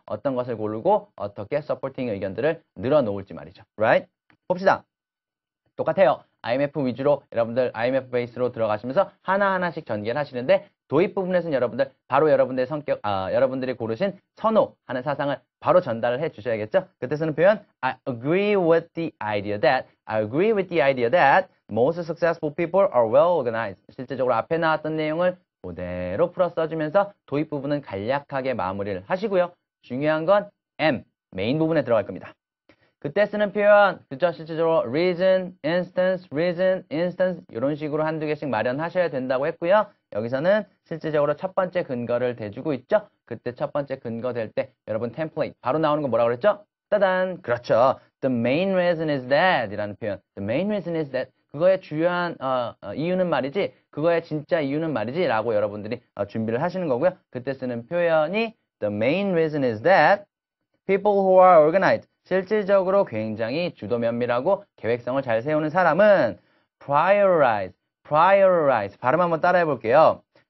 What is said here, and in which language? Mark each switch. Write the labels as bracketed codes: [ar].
[ko] 어떤 것을 고르고 어떻게 서포팅 의견들을 늘어놓을지 말이죠. [en] Right? [ko] 봅시다. 똑같아요. IMF 위주로 여러분들 IMF 베이스로 들어가시면서 하나하나씩 전개를 하시는데 도입 부분에서는 여러분들 바로 여러분들의 성격, 여러분들이 고르신 선호하는 사상을 바로 전달을 해 주셔야겠죠. 그때 쓰는 표현 [en] I agree with the idea that most successful people are well organized. [ko] 실제적으로 앞에 나왔던 내용을 그대로 풀어 써주면서 도입 부분은 간략하게 마무리를 하시고요. 중요한 건 M, 메인 부분에 들어갈 겁니다. 그때 쓰는 표현, 그죠? 실제적으로 reason, instance 이런 식으로 한두 개씩 마련하셔야 된다고 했고요. 여기서는 실질적으로 첫 번째 근거를 대주고 있죠? 그때 첫 번째 근거 될 때 여러분 템플레이트 바로 나오는 거 뭐라고 그랬죠? 따단! 그렇죠. [en] The main reason is that [ko] 이라는 표현. [en] The main reason is that [ko] 그거의 주요한 이유는 말이지 그거의 진짜 이유는 말이지 라고 여러분들이 준비를 하시는 거고요. 그때 쓰는 표현이 [en] The main reason is that people who are organized [ko] 실질적으로 굉장히 주도 면밀하고 계획성을 잘 세우는 사람은 prioritize 발음 한번 따라해 볼게요.